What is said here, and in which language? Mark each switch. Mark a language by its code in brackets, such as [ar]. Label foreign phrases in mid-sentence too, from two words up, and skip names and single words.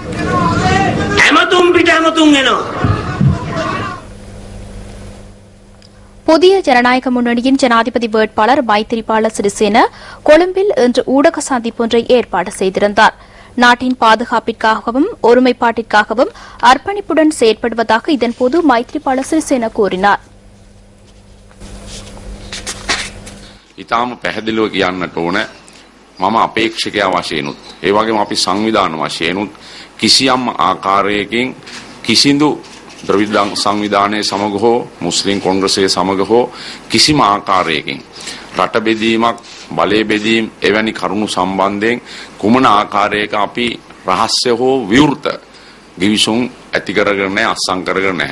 [ta] புதிய ஜனநாயக முன்னணியின் ஜனாதிபதி வேட்பாளர் மைத்திரிபால சிறிசேன கொழும்பில் இன்று ஊடக சந்திப்பொன்றை ஏற்பாடு செய்திருந்தார். நாட்டின் பாதுகாப்பிற்காகவும் ஒருமைப்பாட்டிற்காகவும் அர்ப்பணிப்புடன் செயற்படுவதாக இதன்போது மைத்திரிபால சிறிசேன கூறினார். [si] ඉතාම පැහැදිලිව කියන්නට ඕන මම අපේක්ෂකයා වශයෙන්ුත් ඒ වගේම අපි සංවිධාන වශයෙන්ුත් කිසියම් ආකාරයකින් කිසිදු ද්‍රවිඩ සංවිධානයේ සමග හෝ මුස්ලිම් කොංග්‍රසයේ සමග හෝ කිසිම ආකාරයකින් රට බෙදීමක් බලය බෙදීම එවැනි කරුණු සම්බන්ධයෙන් කුමන ආකාරයක අපි රහස්‍ය හෝ විවෘත ගිවිසුම් ඇති කරගෙන නැහැ අත්සන් කරගෙන නැහැ.